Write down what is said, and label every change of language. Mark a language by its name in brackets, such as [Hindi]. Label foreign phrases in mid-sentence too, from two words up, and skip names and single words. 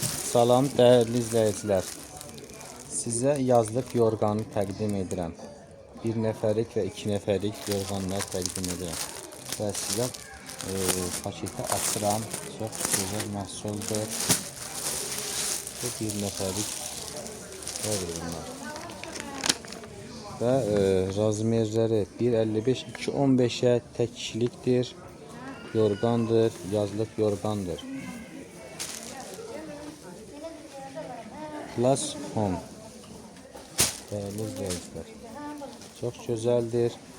[Turkish] Salam değerli izleyiciler. Size yazlık [Azerbaijani] yorganı təqdim edirəm. Bir nəfərlik və iki nəfərlik yorganlar təqdim edirəm. Və sizə paketi açıram. Çox gözəl məhsuldur. Bu bir nəfərlik bunlar. Və razmerləri 1.55-2.15'e [Turkish] tek kişilikdir. [Azerbaijani] Yorgandır, yazlık yorgandır. Plus Home. [Turkish] Değerli izleyiciler. Çok güzeldir.